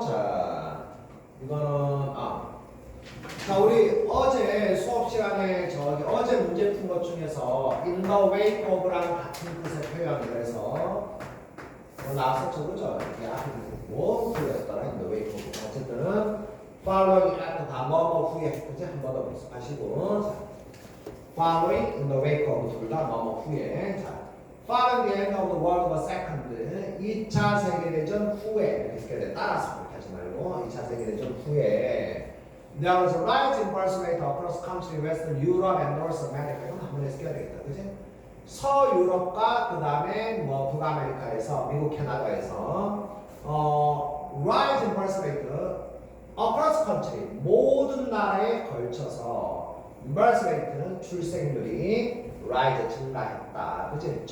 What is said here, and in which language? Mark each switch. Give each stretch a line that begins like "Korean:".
Korean: 자, 이거는, 자, 우리 어제 수업 시간에 어제 문제 푼 것 중에서 in the wake of라는 같은 뜻의 표현, 그래서 나왔었죠, 그죠? 이렇게 앞에 뭐 풀렸더라, in the wake of. 어쨌든 following after 다 뭐뭐 후에, 그치? 한 번 더 복습하시고. 자, following in the wake of 둘 다 뭐뭐 후에.
English: 자, following the end of the World War II
Korean: 2차 세계대전 후에, 이렇게 따라서 그렇게 하지 말고 2차 세계대전 후에
English: there was a rise in birth rate across country Western Europe and North America.
Korean: 이건 한번 해석해야 되겠다, 그치? 서유럽과 그 다음에 뭐 북아메리카에서 미국 캐나다에서
English: rise in birth rate across country
Korean: 모든 나라에 걸쳐서 birth rate는 출생률이 rise 증가했다, 그치?